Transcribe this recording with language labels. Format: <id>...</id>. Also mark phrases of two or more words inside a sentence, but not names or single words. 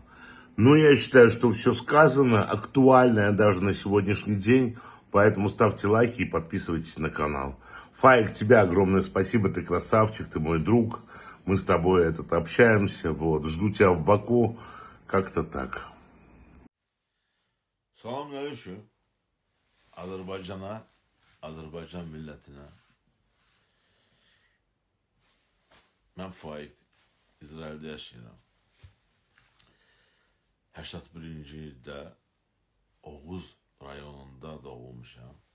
<ru>Но я считаю, что все сказано, актуальное даже на сегодняшний день, поэтому ставьте лайки и подписывайтесь на канал. Фаик, тебе огромное спасибо, ты красавчик, ты мой друг. Мы с тобой общаемся, жду тебя в Баку, как-то так.</ru> <tr>Selamünaleyküm. Azerbaycan'a, Azerbaycan milletine.</tr> <az>Ben Faik, İsrail'de yaşayıram. 81-ci ildə Oğuz rayonunda doğulmuşam.</az>